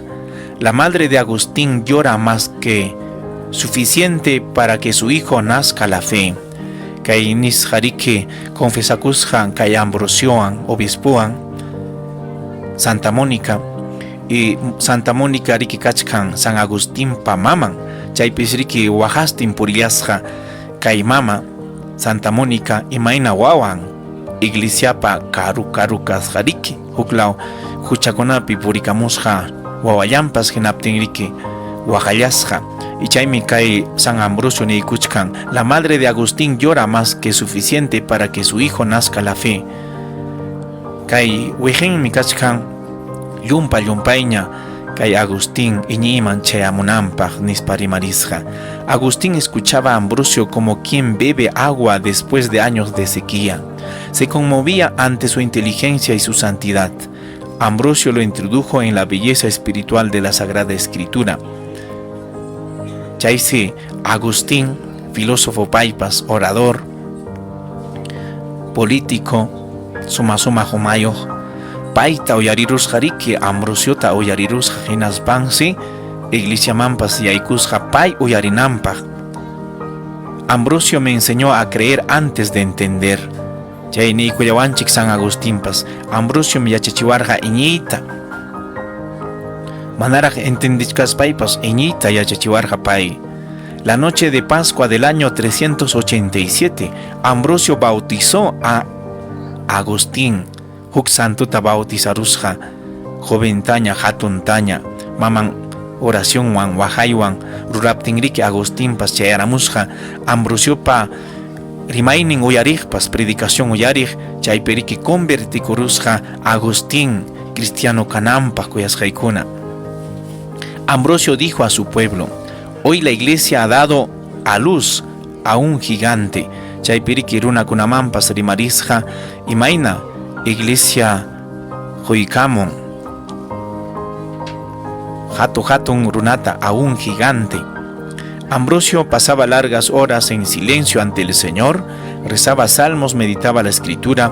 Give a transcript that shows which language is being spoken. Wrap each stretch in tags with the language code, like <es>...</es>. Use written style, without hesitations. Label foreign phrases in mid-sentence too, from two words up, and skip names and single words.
<es>La madre de Agustín llora más que suficiente para que su hijo nazca la fe.</es> <qu>Kay nisqariki confesakusqa kay Ambrosioan obispuan Santa Mónica. Y Santa Mónica riki kachkan San Agustín pa maman. Chaypis riki wajastin purillasqa kay mama Santa Mónica imayna wawan iglesiapa karu kasqa riki. Huklaw huchakunapi purikamusqa wawallampas hinaptin riki waqallasqa. Y chaymi kay San Ambrosio niykuchkan.</qu> <es>La madre de Agustín llora más que suficiente para que su hijo nazca la fe.</es> <qu>Kay wihinmi kachkan yumpayña kay Agustín iñiman chayamunanpaq nisparimarisqa.</qu> <es>Agustín escuchaba a Ambrosio como quien bebe agua después de años de sequía. Se conmovía ante su inteligencia y su santidad. Ambrosio lo introdujo en la belleza espiritual de la Sagrada Escritura.</es> <qu>Chaysi Agustín, filósofo paypas, orador, político, suma humayoq, paita uyarirusqa riki Ambrosiota uyarirusqa hinaspansi iglesia mampas yaykusqa pay uyarinanpaq.</qu> <es>Ambrosio me enseñó a creer antes de entender.</es> <qu>Chay niykullawanchik San Agustinpas Ambrosio me yachachiwarqa iñiyta. Manaraq entendichkaspaypas iñiyta yachachiwarqa pay.</qu> <es>La noche de Pascua del año 387, Ambrosio bautizó a Agustín.</es> <qu>Huk santuta bautizarusqa joventaña hatuntaña maman oracionwan wahaywan ruraptinriki Agustinpas chayaramusqa Ambrosiopa rimaynin uyariqpas predicación uyariq chaypiriki convertikurusqa Agustín cristiano kananpaq kuyasqaykuna.</qu> <es>Ambrosio dijo a su pueblo: hoy la iglesia ha dado a luz a un gigante.</es> <qu>Chaypiriki runakunamanpas rimarisqa imayna iglesia Hoykamon hatun runata</qu> <es>a un gigante. Ambrosio pasaba largas horas en silencio ante el Señor, rezaba salmos, meditaba la escritura.</es>